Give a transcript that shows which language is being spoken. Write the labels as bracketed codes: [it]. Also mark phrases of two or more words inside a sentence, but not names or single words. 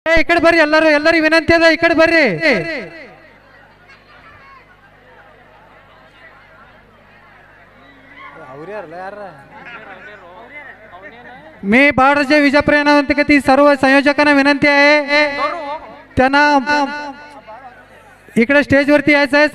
[kn] ಈ ಕಡೆ ಬರ್ರಿ, ಎಲ್ಲರೂ ವಿನಂತಿ ಅದ, ಈ ಕಡೆ ಬರ್ರಿ. [mr] मी बाळराजे विजापूर यांना विनंती करते, सर्व संयोजकांना विनंती आहे त्यांना इकडे स्टेजवरती यायचं आहे.